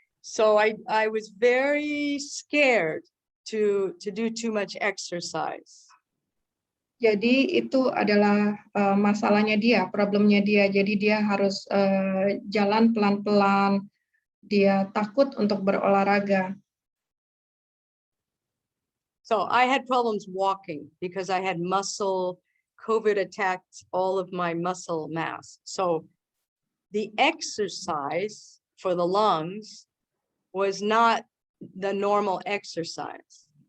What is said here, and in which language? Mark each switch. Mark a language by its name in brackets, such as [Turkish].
[English] So I was very scared to do too much exercise. [Indonesian] Jadi itu adalah masalahnya dia, problemnya dia. Jadi dia harus jalan pelan-pelan. Dia takut untuk berolahraga. [English] So I had problems walking because I had COVID attacked all of my muscle mass. So the exercise for the lungs was not the normal exercise.